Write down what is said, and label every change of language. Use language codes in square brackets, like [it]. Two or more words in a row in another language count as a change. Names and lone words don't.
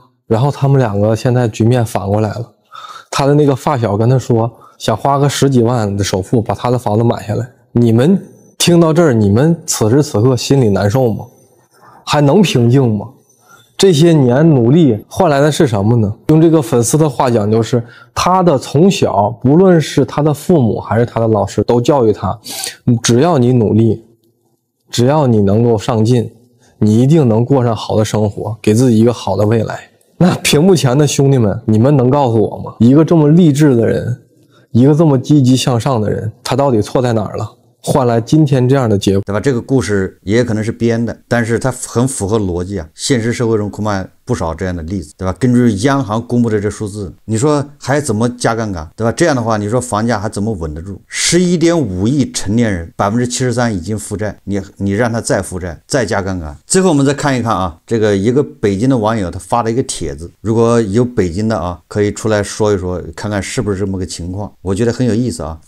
[zh] 然後他們兩個現在局面反過來了，他的那個發小跟他說，想花個10幾萬的首付把他的房子買下來。你們聽到這兒，你們此時此刻心裡難受嗎？還能平靜嗎？這些年努力換來的是什麼呢？用這個粉絲的話講，就是他的從小，不論是他的父母還是他的老師，都教育他，只要你努力，只要你能夠上進，你一定能過上好的生活，給自己一個好的未来。那屏幕前的兄弟們，你們能告訴我嗎？一個這麼勵志的人，一個這麼積極向上的人，他到底錯在哪兒了？換來今天這樣的結果，對吧？這個故事也可能是編的，但是它很符合邏輯啊。現實社會中恐怕不少這樣的例子，對吧？根據央行公布的這數字，你說還怎麼加槓桿，對吧？這樣的話，你說房價還怎麼穩得住？11.5億成年人，73%已經負債，你讓他再負債，再加槓桿。最後我們再看一看啊，這個一個北京的網友他發了一個帖子，如果有北京的啊，可以出來說一說，看看是不是這麼個情況，我覺得很有意思啊。